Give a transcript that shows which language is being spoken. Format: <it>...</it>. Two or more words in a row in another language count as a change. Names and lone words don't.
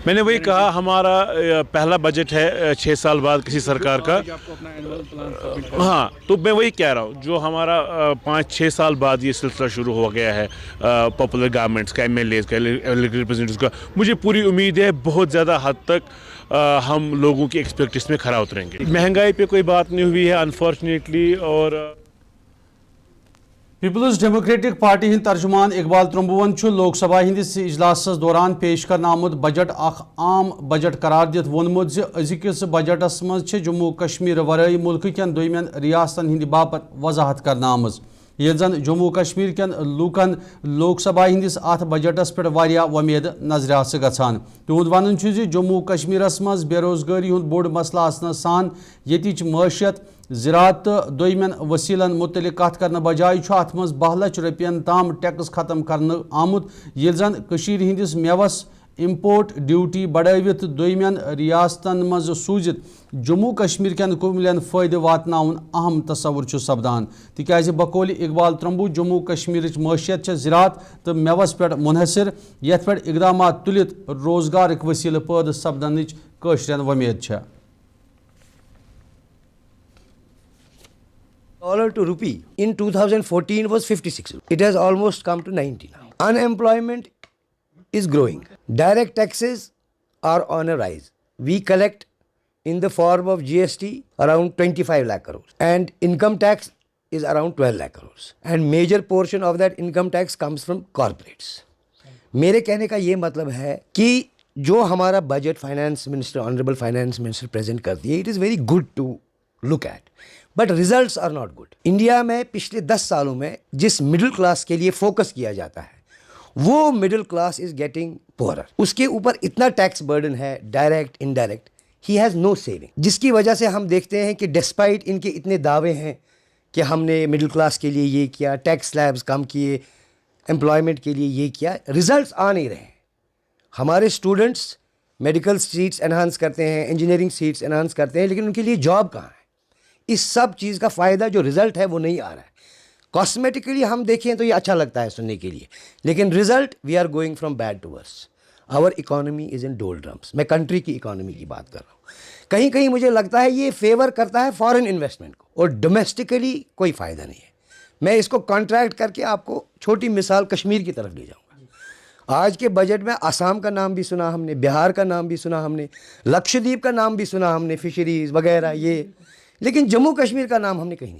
<ur>میں نے وہی کہا ہمارا پہلا بجٹ ہے 6 سال بعد کسی سرکار کا ہاں تو میں وہی کہہ رہا ہوں جو ہمارا 5-6 سال بعد یہ سلسلہ شروع ہو گیا ہے</ur> <en>popular governments</en> <ur>کا MLAs کا</ur> <en>elected representatives</en> <ur>کا مجھے پوری امید ہے بہت زیادہ حد تک ہم لوگوں کی ایکسپیکٹیشن میں کھرا اتریں گے. مہنگائی پہ کوئی بات نہیں ہوئی ہے انفارچونیٹلی اور</ur> <ks>پیپلز ڈیموکریٹک پارٹی ہند ترجمان اقبال ترمبون لوک سبھا ہندس اجلاس دوران پیش کرنا آمت بجٹ اخ عام بجٹ قرار دت وونمت زِ أزکِس بجٹس مز جموں کشمیر ورٲے ملک کٮ۪ن دویمین ریاستن ہند باپت وضاحت کرنا آمٕژ یہ زن جموں کشمیر کن لوکن لوک سبھا ہندس ات بجٹس پہ ومید نظر گژھان تہد ون جموں کشمیرس مز بے روزگاری ہند بوڑ مسئلہ آسنہ سان یتچ معیشت زراعت تو دویمن وسیلن متعلق کت کرنے بجائے ات مز 12 لچھ رۄپین تام ٹیکس ختم کرنے آمت یل زن کشیر ہندس میوس</ks> <en>import duty</en> <ks>بڑھوت دویمن ریاستن مز سوزت جموں کشمیر کن کملین فائدہ واتناون اہم تصور سپدان تکیاز بقول اقبال ترمبو جموں کشمیر معیشت زراعت تو میوس پہ منحصر یت پہ اقدامات تلت روزگارک وسیلہ پید سپدنچ قشرین ومید</ks> <en>Dollar to rupee in 2014 was 56. It has almost come to 90 now. Unemployment is growing. Direct taxes are on a rise. We collect in the form of GST around 25 lakh crores and income tax is around 12 lakh crores. And major portion of that income tax comes from corporates.</en> <ur>میرے کہنے کا یہ مطلب ہے کہ جو ہمارا بجٹ</ur> <en>finance minister honourable finance minister present</en> <ur>کرتی ہے</ur> <en>it is very good to look at but results are not good.</en> <ur>انڈیا میں پچھلے 10 سالوں میں جس</ur> <en>middle class</en> <ur>کے لیے فوکس کیا جاتا ہے وہ</ur> <en>middle class is getting poorer.</en> <ur>اس کے اوپر اتنا</ur> <en>tax burden</en> <ur>ہے</ur> <en>direct indirect he has no saving</en> <ur>جس کی وجہ سے ہم دیکھتے ہیں کہ ڈسپائٹ ان کے اتنے دعوے ہیں کہ ہم نے</ur> <en>middle class</en> <ur>کے لیے یہ کیا</ur> <en>tax slabs</en> <ur>کم کیے امپلائمنٹ کے لیے یہ کیا رزلٹس آ نہیں رہے ہیں. ہمارے</ur> <en>students medical seats enhance</en> <ur>کرتے ہیں</ur> <en>engineering seats enhance</en> <ur>کرتے ہیں لیکن ان کے لیے جاب کہاں ہے. اس سب چیز کا فائدہ جو رزلٹ ہے وہ نہیں آ رہا ہے. کاسمیٹکلی ہم دیکھیں تو یہ اچھا لگتا ہے سننے کے لیے لیکن</ur> <en>result we are going from bad to worse. our economy is in doldrums.</en> <ur>میں کنٹری کی اکانومی کی بات کر رہا ہوں. کہیں کہیں مجھے لگتا ہے یہ فیور کرتا ہے</ur> <en>foreign investment</en> <ur>کو اور ڈومیسٹکلی کوئی فائدہ نہیں ہے. میں اس کو کانٹریکٹ کر کے آپ کو چھوٹی مثال کشمیر کی طرف لے جاؤں گا. آج کے بجٹ میں آسام کا نام بھی سنا ہم نے, بہار کا نام بھی سنا ہم نے, لکشدیپ کا نام بھی سنا ہم نے, فشریز وغیرہ یہ, لیکن جموں کشمیر کا نام ہم نے کہیں نہیں.</ur>